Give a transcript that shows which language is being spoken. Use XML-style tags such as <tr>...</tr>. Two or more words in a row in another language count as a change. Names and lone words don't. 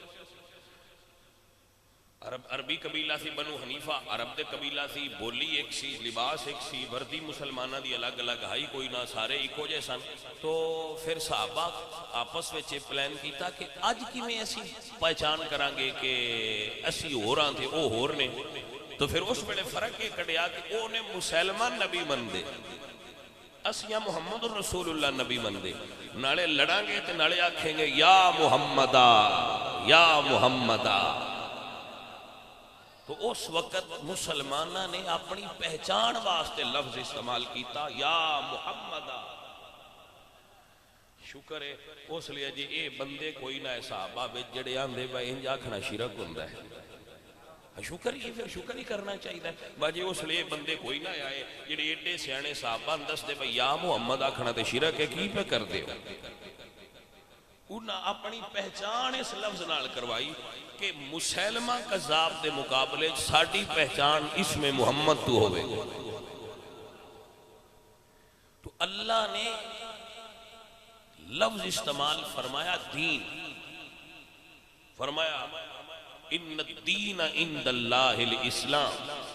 <pa>عربی قبیلہ سی بنو حنیفہ، عرب دے قبیلہ سی، بولی ایک سی، لباس ایک سی، وردی مسلمانہ دی الگ الگ ہائی کوئی نہ، سارے ایکو جے سن۔ تو پھر صحابہ آپس وچ پلان کیتا کہ اج کیویں اسی پہچان کرانگے کہ اسی ہوراں تھے او ہور نے، تو پھر اس ویلے فرق یہ کڈیا کہ او نے مسلمہ نبی مندے، اسیاں محمد رسول اللہ نبی مندے، نالے لڑاں گے تے نالے آکھیں گے یا محمدہ یا محمدہ۔ تو اس وقت مسلمانہ نے اپنی پہچان واسطے لفظ استعمال کیتا یا محمدہ۔ شکر ہے اس لئے جی اے بندے کوئی نہ صحابہ بچ جڑے آندے بھائی انج آکھنا شرک ہوندہ ہے، شکر ہی پھر شکر ہی کرنا چاہیے باجی، اس لئے بندے کوئی نہ آئے جڑے ایڈے سیانے صحابہ اندس دے بھائی یا محمد آکھنا تے شرک ہے، کی پہ کر دے؟ انہاں اپنی پہچان اس لفظ نال کروائی کہ مسلمہ کذاب دے مقابلے ساڑی پہچان اس میں محمد تو ہوئے۔ تو اللہ نے لفظ استعمال فرمایا دین، فرمایا</pa> <ar>ان الدین عند اللہ الاسلام،</ar>